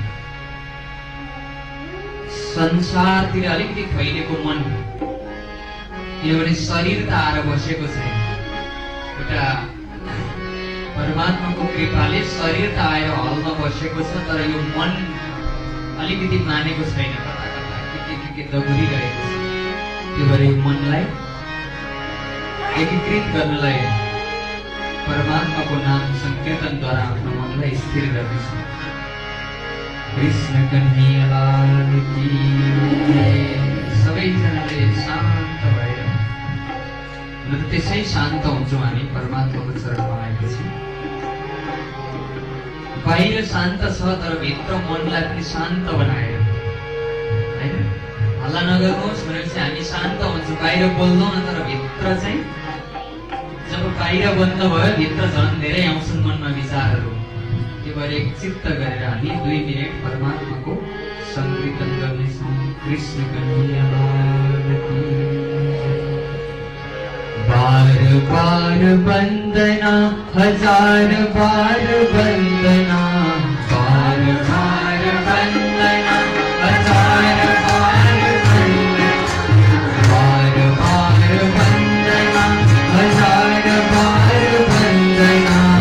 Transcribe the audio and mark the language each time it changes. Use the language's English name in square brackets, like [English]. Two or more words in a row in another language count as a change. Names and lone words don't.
[Nepali] संसारतिर अलिकति फैलेको मन, किनभने शरीर त आएर बसेको छैन, एउटा परमात्माको कृपाले शरीर त आएर हलमा बसेको छ, तर यो मन अलिकति मानेको छैन, कता कता के दगुरिरहेको छ। त्यो भएर यो मनलाई एकीकृत गर्नलाई परमात्माको नाम संकीर्तनद्वारा आफ्नो मनलाई स्थिर गर्नेछौँ। [Hindi] कृष्ण कन्हैया लाल की। [Nepali] सबैजनाले शान्त भएर, हुन त त्यसै शान्त हुन्छौँ हामी परमात्माको चरणमा आएपछि। बाहिर शान्त छ तर भित्र मनलाई पनि शान्त बनाएर, होइन? हल्ला नगर्नुहोस् भनेपछि हामी शान्त हुन्छौँ, बाहिर बोल्दैनौँ न, तर भित्र चाहिँ जब बाहिर बन्द भयो भित्र झन् धेरै आउँछन् मनमा विचारहरू। त्यो भएर एक चित्त गरेर हामी 2 मिनेट परमात्माको संकीर्तन गर्नेछौँ। [Hindi] कृष्ण कन्हैया लाल की। बार बार वंदना, हजार बार वंदना, बार बार वंदना, हजार बार वंदना, बार बार वंदना, हजार बार वंदना,